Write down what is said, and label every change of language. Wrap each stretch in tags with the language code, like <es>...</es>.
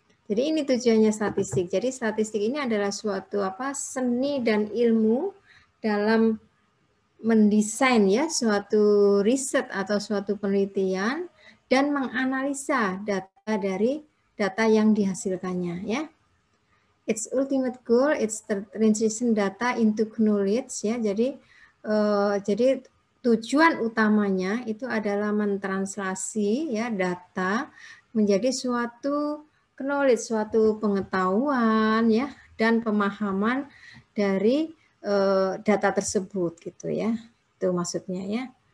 <id>Jadi ini tujuannya statistik. Jadi statistik ini adalah suatu seni dan ilmu dalam mendesain ya suatu riset atau suatu penelitian dan menganalisa data dari data yang dihasilkannya ya.</id> <en>Its ultimate goal is to transition data into knowledge ya.</en> <id>Jadi tujuan utamanya itu adalah mentranslasi ya data menjadi suatu knowledge, suatu pengetahuan ya dan pemahaman dari data tersebut gitu ya. Itu maksudnya ya.</id>